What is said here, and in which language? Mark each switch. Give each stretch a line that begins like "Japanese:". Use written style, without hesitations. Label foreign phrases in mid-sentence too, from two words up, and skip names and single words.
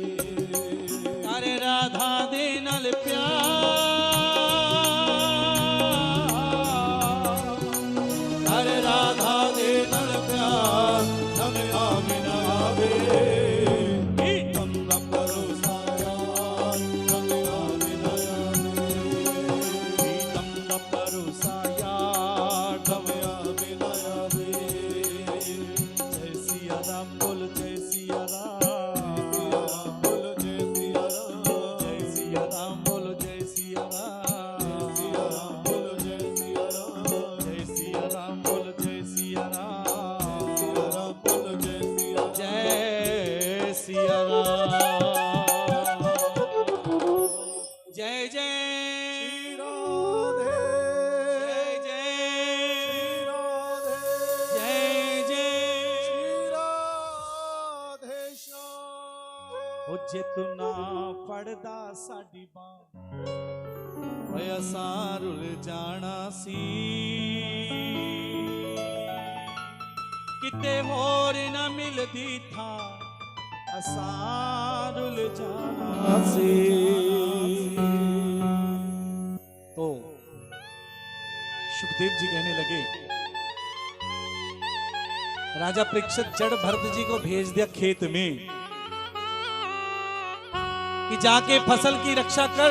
Punjabi: ਤਾਰੇ ਰਾਧਾ ਦੇ ਨਾਲ ਪਿਆਰ, ਤਾਰੇ ਰਾਧਾ ਦੇ ਨਾਲ ਪਿਆਰ, ਦਮ ਆਵੇ ਨ ਆਵੇ। ਦਮ ਨ ਭਰੋਸਾ ਯਾਰ, ਦਮ ਆਵੇ ਨ ਆਵੇ। ਦਮ ਦਾ ਭਰੋਸਾ ਯਾਰ, ਦਮ ਆਵੇ ਨ ਆਵੇ।
Hindi: जय सिया राम बोल, जय सिया राम। सिया बोल जय सिया राम। जय सिया राम बोल, जय सिया राम। सिया बोल जय सिया राम। जय सिया राम बोल, जय सिया राम। सिया बोल जय सिया राम। जय सिया राम। जय जय श्री राधे। जय श्री राधे। जय जय श्री राधे श्याम।
Punjabi: ਓ ਜੇ ਤੂੰ ਨਾ ਫੜਦਾ ਸਾਡੀ ਬਾਂਹ, ਓਏ ਅਸਾਂ ਰੁਲ ਜਾਣਾ ਸੀ। ਕਿਤੇ ਹੋਰ ਨਾ ਮਿਲਦੀ ਥਾਂ, ਅਸਾਂ ਰੁਲ ਜਾਣਾ ਸੀ।
Hindi: तो सुखदेव जी कहने लगे, राजा परीक्षित जड़ भरत जी को भेज दिया खेत में कि जाके फसल की रक्षा कर।